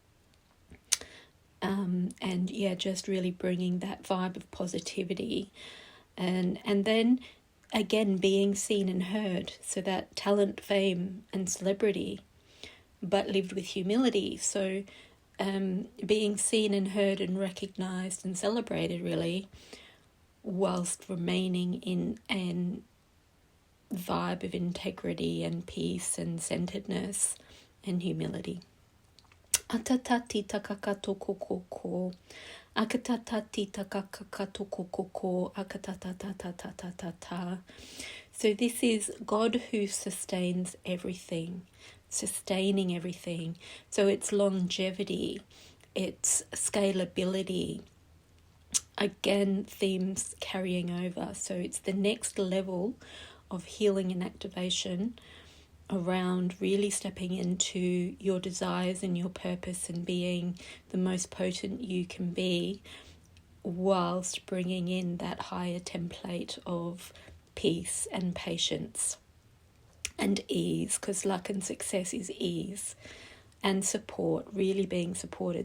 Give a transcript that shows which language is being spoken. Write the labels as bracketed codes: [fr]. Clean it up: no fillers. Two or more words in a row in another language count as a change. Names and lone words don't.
[en] Just really bringing that vibe of positivity, and then again being seen and heard, so that talent, fame and celebrity, but lived with humility. So being seen and heard and recognised and celebrated, really, whilst remaining in an vibe of integrity and peace and centeredness and humility. Atatati takakatokokoko, akatatati takakatokokoko, akatatatatatatatata. So this is God who sustains everything, sustaining everything. So it's longevity, it's scalability. Again, themes carrying over. So it's the next level of healing and activation around really stepping into your desires and your purpose and being the most potent you can be, whilst bringing in that higher template of peace and patience and ease, because luck and success is ease, and support, really being supported.